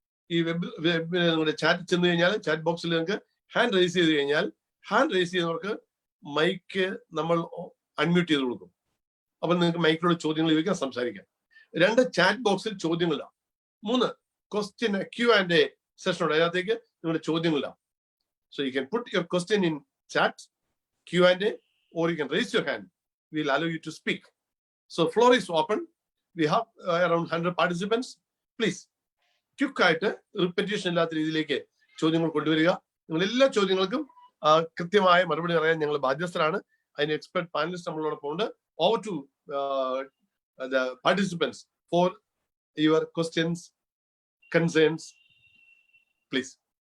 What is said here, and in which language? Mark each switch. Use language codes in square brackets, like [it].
[ml] ഈ നിങ്ങളുടെ ചാറ്റ് ചെന്ന് കഴിഞ്ഞാൽ ചാറ്റ് ബോക്സിൽ നിങ്ങൾക്ക് ഹാൻഡ് റൈസ് ചെയ്ത് കഴിഞ്ഞാൽ ഹാൻഡ് റൈസ് ചെയ്യുന്നവർക്ക് മൈക്ക് നമ്മൾ അൺമ്യൂട്ട് ചെയ്ത് കൊടുക്കും. അപ്പൊ നിങ്ങൾക്ക് മൈക്കിലൂടെ ചോദ്യങ്ങൾ ചോദിക്കാം, സംസാരിക്കാം. 2, ചാറ്റ് ബോക്സിൽ ചോദ്യങ്ങളില്ല. 3, ക്വസ്റ്റ്യൻ Q&A സെഷനോട് അതിനകത്തേക്ക് നിങ്ങളുടെ ചോദ്യങ്ങളില്ല. [en] So you can put your question in chat Q&A or you can raise your hand. We will allow you to speak. So floor is open. We have around 100 participants. [ml] Please quick ആയിട്ട് repetition ഇല്ലാത്ത രീതിയിലേക്ക് ചോദ്യങ്ങൾ കൊണ്ടുവരിക. നിങ്ങൾ എല്ലാ ചോദ്യങ്ങൾക്കും കൃത്യമായ മറുപടി പറയാൻ ഞങ്ങൾ ബാധ്യസ്ഥരാണ്. അതിന് എക്സ്പെർട്ട് പാനലിസ്റ്റ് നമ്മളോടൊപ്പം ഉണ്ട്. [en] Over to the participants for your questions, concerns, please.